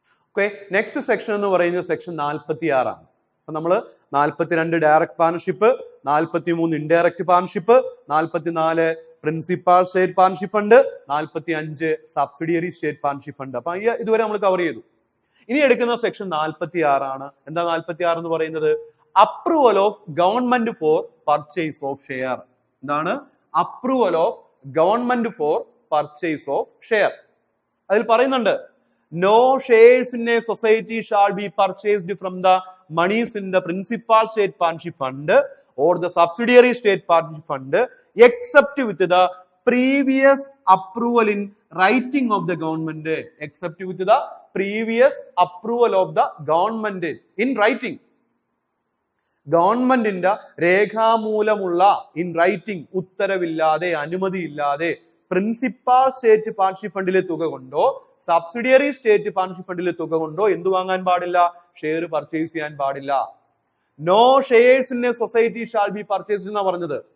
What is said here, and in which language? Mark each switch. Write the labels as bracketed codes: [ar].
[ml] Okay, next section എന്ന് പറയുന്നത് section 46 ആണ്. അപ്പൊ നമ്മള് 42 direct partnership, 43 indirect partnership, 44 principal state partnership fund, 45 subsidiary state partnership fund. അപ്പൊ ഇതുവരെ നമ്മൾ കവർ ചെയ്തു. ഇനി എടുക്കുന്ന സെക്ഷൻ 46 ആണ്. എന്താ 46 എന്ന് പറയുന്നത്? [en] Approval of government for purchase of share. [ml] എന്താണ്? [en] Approval of government for purchase of share. [ml] അതിൽ പറയുന്നുണ്ട്, [en] no shares in a society shall be purchased from the monies in the principal state partnership fund or the subsidiary state partnership fund except with the previous approval in writing of the government. Except with the previous approval of the government in writing. [ml] ഗവൺമെന്റിന്റെ രേഖാമൂലമുള്ള in writing ഉത്തരവില്ലാതെ അനുമതിയില്ലാതെ principal state partnership ഫണ്ടിലെ തുക കൊണ്ടോ subsidiary state partnership ഫണ്ടിലെ തുക കൊണ്ടോ എന്ത് വാങ്ങാൻ പാടില്ല? ഷെയർ പർച്ചേസ് ചെയ്യാൻ പാടില്ല. [en] no shares in a society shall be purchased [ml] എന്നാ പറഞ്ഞത്.